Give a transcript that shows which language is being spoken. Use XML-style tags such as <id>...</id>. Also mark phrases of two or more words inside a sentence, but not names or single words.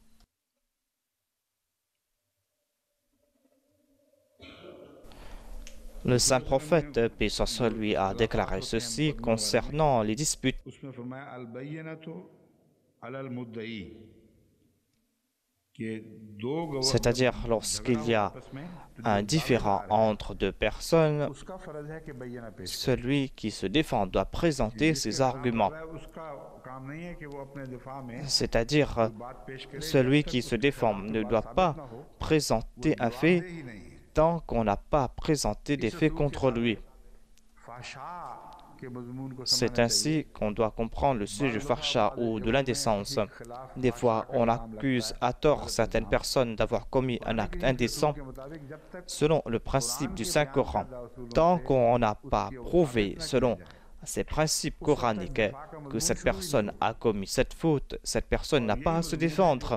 <fr>Le saint prophète, paix soit sur lui, a déclaré ceci concernant les disputes. C'est-à-dire lorsqu'il y a un différend entre deux personnes,</fr> <ur>उसका फर्ज है कि बैना पेश</ur> <fr>celui qui se défend doit présenter ses arguments.</fr> <ur>उसका काम नहीं है कि वो अपने दिफा में</ur> <fr>C'est-à-dire,</fr> <ur>बात पेश करे</ur> <fr>celui qui se défend ne doit pas présenter un fait</fr> <ur>ही नहीं है</ur> <fr>tant qu'on n'a pas présenté des faits contre lui.</fr> <ur>फाशा के मजमून को</ur> <fr>C'est ainsi qu'on doit comprendre le sujet du farsha ou de l'indécence. Des fois, on accuse à tort certaines personnes d'avoir commis un acte indécent selon le principe du Saint-Coran. Tant qu'on n'a pas prouvé selon ces principes coraniques que cette personne a commis cette faute, cette personne n'a pas à se défendre.</fr>